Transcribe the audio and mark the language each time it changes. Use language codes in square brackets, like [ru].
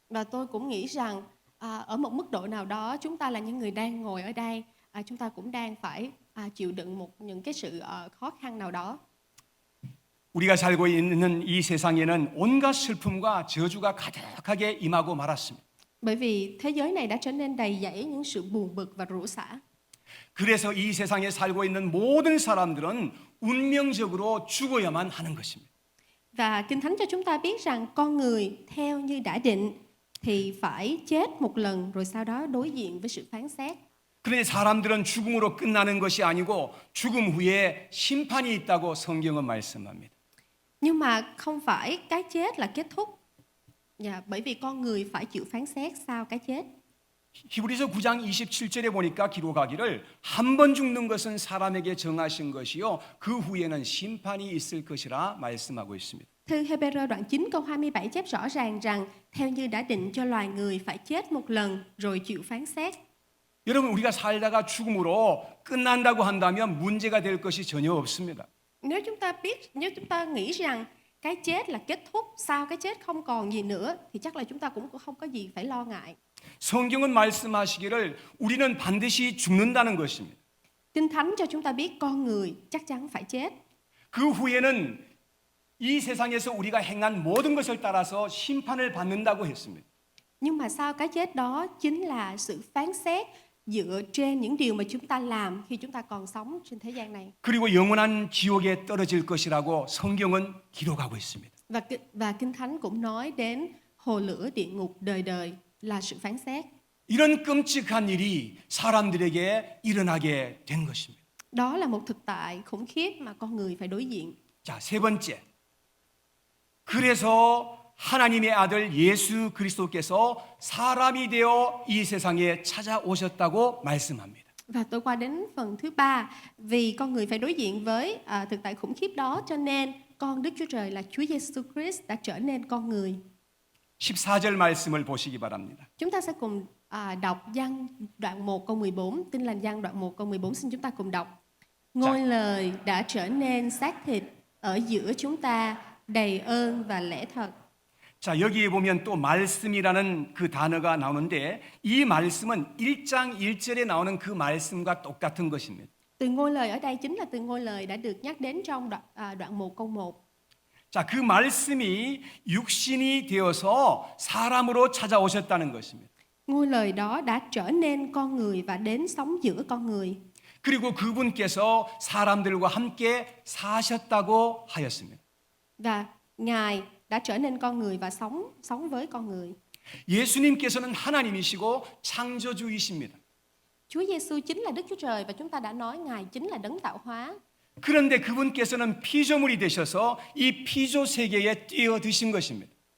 [vi] Và tôi cũng nghĩ rằng ở một mức độ nào đó chúng ta là những người đang ngồi ở đây, chúng ta cũng đang phải chịu đựng những cái sự khó khăn nào đó. [ko] 우리가 살고 있는 이 세상에는 온갖 슬픔과 저주가 가득하게 임하고 말았습니다. [vi] Bởi vì thế giới này đã trở nên đầy dẫy những sự buồn bực và rủa xả. [ko] 그래서 이 세상에 살고 있는 모든 사람들은 운명적으로 죽어야만 하는 것입니다. [vi] Và Kinh Thánh cho chúng ta biết rằng con người theo như đã định thì phải chết một lần rồi sau đó đối diện với sự phán xét. [ko] 그런데 사람들은 죽음으로 끝나는 것이 아니고 죽음 후에 심판이 있다고 성경은 말씀합니다. [vi] Nhưng mà không phải cái chết là kết thúc. Bởi vì con người phải chịu phán xét sau cái chết. [ko] 히브리서 9장 27절에 보니까 기록하기를 한 번 죽는 것은 사람에게 정하신 것이요 그 후에는 심판이 있을 것이라 말씀하고 있습니다. [vi] Thư Hê-bê-rơ đoạn 9 câu 27 chép rõ ràng rằng theo như đã định cho loài người phải chết một lần rồi chịu phán xét. [ko] 여러분 우리가 살다가 죽음으로 끝난다고 한다면 문제가 될 것이 전혀 없습니다. [vi] Nếu chúng ta nghĩ rằng cái chết là kết thúc, sau cái chết không còn gì nữa thì chắc là chúng ta cũng không có gì phải lo ngại. [ko] 성경은 말씀하시기를 우리는 반드시 죽는다는 것입니다. [vi] Kinh Thánh cho chúng ta biết con người chắc chắn phải chết. [ko] 그 후에는 이 세상에서 우리가 행한 모든 것을 따라서 심판을 받는다고 했습니다. [vi] Nhưng mà sau cái chết đó chính là sự phán xét dựa trên những điều mà chúng ta làm khi chúng ta còn sống trên thế gian này. [ko] 그리고 영원한 지옥에 떨어질 것이라고 성경은 기록하고 있습니다. [vi] Và Kinh Thánh cũng nói đến hồ lửa địa ngục đời đời là sự phán xét. [ko] 이런 끔찍한 일이 사람들에게 일어나게 된 것입니다. [vi] Đó là một thực tại khủng khiếp mà con người phải đối diện. [ko] 자, 세 번째. 그래서 하나님의 아들 예수 그리스도께서 사람이 되어 이 세상에 찾아오셨다고 말씀합니다. [vi] Và tôi qua đến phần thứ ba, vì con người phải đối diện với thực tại khủng khiếp đó cho nên con Đức Chúa Trời là Chúa Giêsu Christ đã trở nên con người. [ko] 14절 말씀을 보시기 바랍니다. [vi] Chúng ta sẽ cùng đọc Giăng đoạn 1 câu 14, Tin lành Giăng đoạn 1 câu 14, xin chúng ta cùng đọc. Ngôi lời đã trở nên xác thịt ở giữa chúng ta, đầy ơn và lẽ thật. [ko] 자, 여기에 보면 또 말씀이라는 그 단어가 나오는데 이 말씀은 1장 1절에 나오는 그 말씀과 똑같은 것입니다. [vi] Từ ngôi lời ở đây chính là từ ngôi lời đã được nhắc đến trong đoạn 1 câu 1. [ko] 자, 그 말씀이 육신이 되어서 사람으로 찾아오셨다는 것입니다. [vi] Ngôi lời đó đã trở nên con người và đến sống giữa con người. [ko] 그리고 그분께서 사람들과 함께 사셨다고 하였습니다. [vi] Và Ngài đã trở nên con người và sống với con người. [ko] 예수님께서는 하나님이시고 창조주이십니다. [vi] Chúa Giêsu chính là Đức Chúa Trời và chúng ta đã nói Ngài chính là đấng tạo hóa. [ko] 그런데 그분께서는 피조물이 되셔서 이 피조 세계에 뛰어드신 것입니다.